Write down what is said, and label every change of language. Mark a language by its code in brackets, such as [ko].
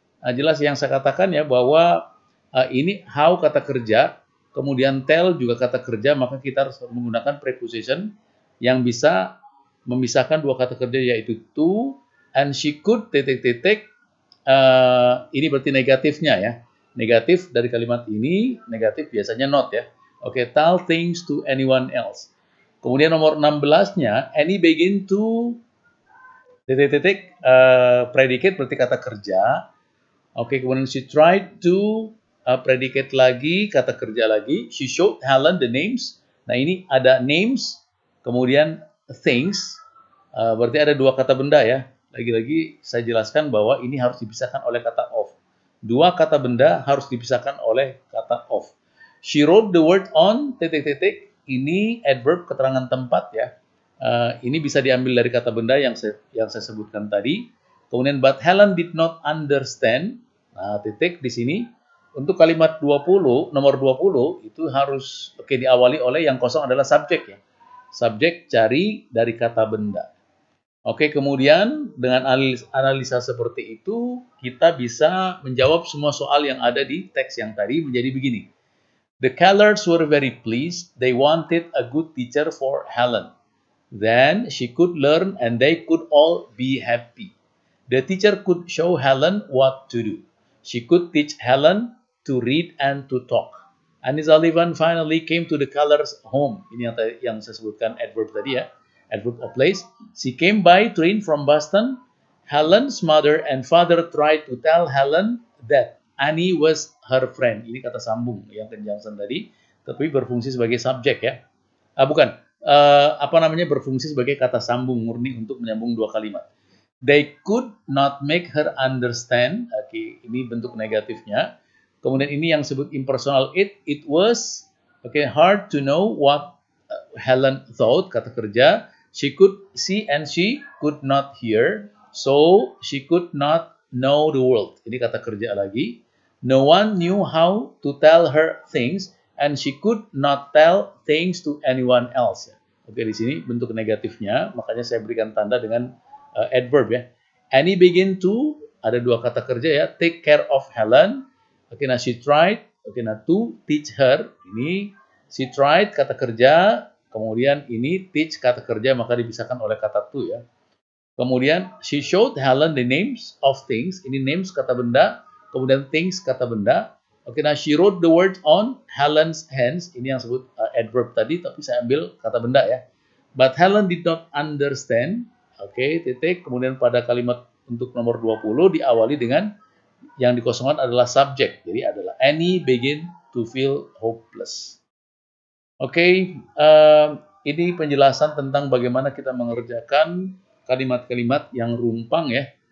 [id] Jelas yang saya katakan ya bahwa ini how kata kerja, kemudian tell juga kata kerja, maka kita harus menggunakan preposition yang bisa memisahkan 2 kata kerja yaitu [en] to and she could [id] titik-titik. ini berarti negatifnya ya. Negatif dari kalimat ini, negatif biasanya not ya. [en] Oke, tell things to anyone else. [id] Kemudian nomor 16-nya, [en] any begin to [id] titik-titik predicate berarti kata kerja. Oke, kemudian [en] she tried to [id] predicate lagi, kata kerja lagi. [en] She showed Helen the names. [id] Nah, ini ada names, kemudian things. Berarti ada dua kata benda ya. Lagi-lagi saya jelaskan bahwa ini harus dipisahkan oleh kata of. Dua kata benda harus dipisahkan oleh kata of. [en] She wrote the word on [id] titik-titik. Ini adverb keterangan tempat ya. Ini bisa diambil dari kata benda yang saya sebutkan tadi. [en] Kemudian but Helen did not understand. [id] Nah, titik di sini. Untuk kalimat 20, nomor 20 itu harus diawali oleh yang kosong adalah subjek ya. Subjek cari dari kata benda. Oke, kemudian dengan analisa seperti itu, kita bisa menjawab semua soal yang ada di teks yang tadi menjadi begini. [en] The Kellers were very pleased. They wanted a good teacher for Helen. Then she could learn and they could all be happy. The teacher could show Helen what to do. She could teach Helen to read and to talk. Annie Sullivan finally came to the Kellers' home. [id] Ini yang saya sebutkan adverb tadi ya. Adverb of place. [en] She came by train from Boston. Helen's mother and father tried to tell Helen that Annie was her friend. [id] Ini kata sambung yang conjunction tadi, tapi berfungsi sebagai subjek ya. Bukan, berfungsi sebagai kata sambung murni untuk menyambung dua kalimat. [en] They could not make her understand. [id] Oke, ini bentuk negatifnya. Kemudian ini yang disebut impersonal [en] it was hard to know what Helen thought, [id] kata kerja. [en] She could see and she could not hear, so she could not know the world. [id] Ini kata kerja lagi. [en] No one knew how to tell her things and she could not tell things to anyone else. [id] Oke, di sini bentuk negatifnya, makanya saya berikan tanda dengan adverb ya. [en] Annie begin to, [id] ada dua kata kerja ya, [en] take care of Helen. Oke, nah she tried, to teach her. [id] Ini she tried kata kerja, kemudian ini teach kata kerja, maka dipisahkan oleh kata to ya. [en] Kemudian she showed Helen the names of things. [id] Ini names kata benda, [en] kemudian things kata benda. [id] Oke, nah [en] she wrote the word on Helen's hands. [id] Ini yang sebut adverb tadi, tapi saya ambil kata benda ya. [en] But Helen did not understand. [id] Oke, titik. Kemudian pada kalimat untuk nomor 20 diawali dengan yang dikosongkan adalah subjek. Jadi adalah [en] Annie begin to feel hopeless. [id] Oke, ini penjelasan tentang bagaimana kita mengerjakan kalimat-kalimat yang rumpang ya.